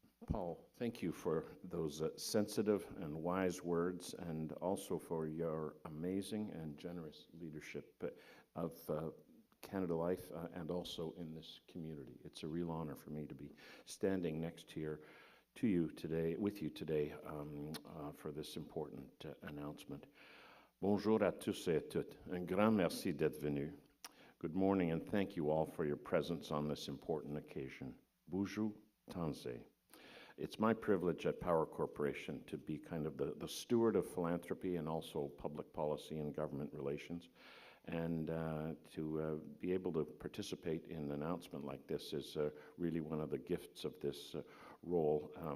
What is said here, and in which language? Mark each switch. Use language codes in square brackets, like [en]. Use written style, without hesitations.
[en] Paul, thank you for those sensitive and wise words, and also for your amazing and generous leadership of Canada Life and also in this community. It's a real honor for me to be standing next to you today, with you today, for this important announcement. [fr] Bonjour à tous et à toutes. Un grand merci d'être venu. [en] Good morning, and thank you all for your presence on this important occasion. [fr] Bonjour, [en] Tanse. It's my privilege at Power Corporation to be kind of the steward of philanthropy and also public policy and government relations. And to be able to participate in an announcement like this is really one of the gifts of this role.